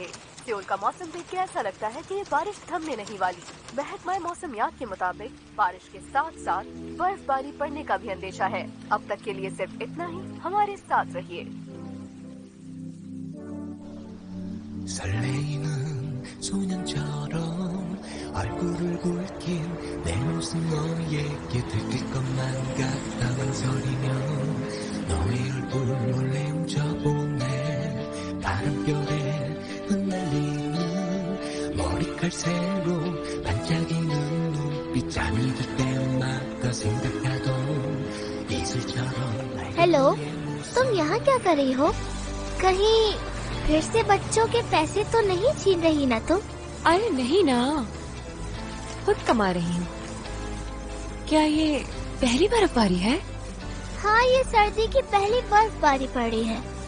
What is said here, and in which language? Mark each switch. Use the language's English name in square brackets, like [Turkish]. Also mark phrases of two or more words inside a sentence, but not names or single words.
[Hindi] सियोल का मौसम देख के ऐसा लगता है कि ये बारिश थमने नहीं वाली। महकमा मौसमियात के मुताबिक बारिश के साथ साथ बर्फबारी पड़ने का भी अंदेशा है। अब तक के लिए सिर्फ इतना ही। हमारे साथ रहिए। [Korean] 얼굴을 굵힌 내 모습 너에게 들킬 것만 같다는 소리며 너의 얼굴 몰래 훔쳐보네. 바람결에 흩날리는 머리칼 새로 반짝이는 눈빛 잠이 들 때마다 생각나도 이슬처럼 [Hindi] हेलो, तुम यहाँ क्या कर रही हो? कहीं फिर से बच्चों के पैसे तो नहीं छीन रही ना तुम? अरे नहीं ना, खुद कमा रही हूँ। क्या ये पहली बर्फबारी है? हाँ, ये सर्दी की पहली बर्फबारी पड़ी है।